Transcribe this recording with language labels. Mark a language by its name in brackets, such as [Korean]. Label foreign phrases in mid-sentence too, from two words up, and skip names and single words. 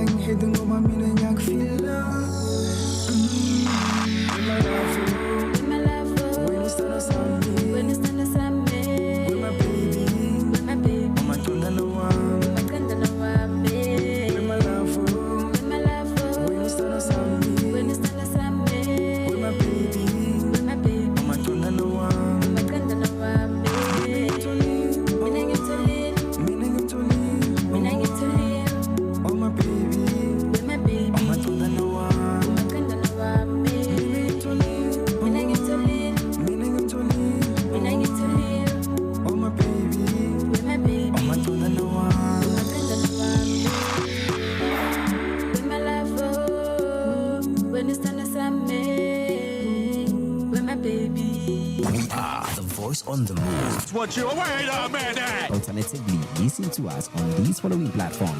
[Zulu] Ukhethe ngoba mina ngiyakufila. [English] With my love, when you stand aside me, with my baby, [Zulu] umathandana wami, [English] with my love, when you stand aside me, with my baby, [Zulu] umathandana wami, mina ngimtholile, [English] oh my baby, [Zulu] umathandana wami, mina ngimtholile, [English] oh my baby, [Zulu] umathandana wami. [English] With my love, when you stand aside me, with my baby. We are the voice on the move. Wait a minute! Alternatively, listen to us on these following platforms: